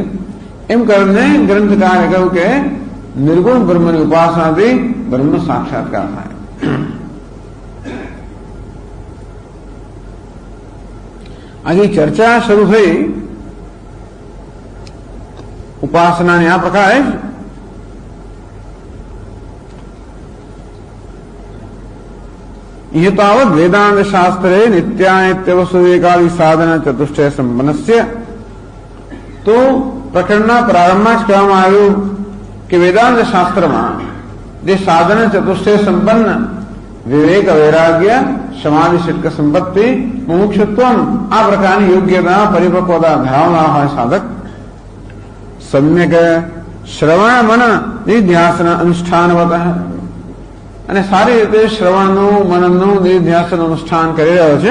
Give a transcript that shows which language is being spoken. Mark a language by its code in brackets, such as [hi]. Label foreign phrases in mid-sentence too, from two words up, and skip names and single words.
[gu] એમ કરીને ગ્રંથકારે કહ્યું કે નિર્ગુણ બ્રહ્મની ઉપાસનાથી બ્રહ્મ સાક્ષાત્કાર થાય. આજે ચર્ચા શરૂ થઈ ઉપાસનાની આ પ્રકારે [sa] यह तावत वेदांत शास्त्रे नित्यानित्य सुविवेकादि साधन चतुष्टय संपन्नस्य. [gu] तो પ્રકરણના પ્રારંભમાં જ કહેવામાં આવ્યું કે વેદાંત શાસ્ત્રમાં જે સાધન ચતુષ્ટય સંપન્ન વિવેક વૈરાગ્ય સમાધિ સિદ્ધ સંપત્તિ મુમુક્ષુત્વ આ પ્રકારની યોગ્યતા પરિપક્વતા ધરાવનાર હોય સાધક સમ્યક શ્રવણ મન નિધ્યાસન અનુષ્ઠાનવત અને સારી રીતે શ્રવણનું મનનનું નિધ્યાસન અનુષ્ઠાન કરી રહ્યો છે.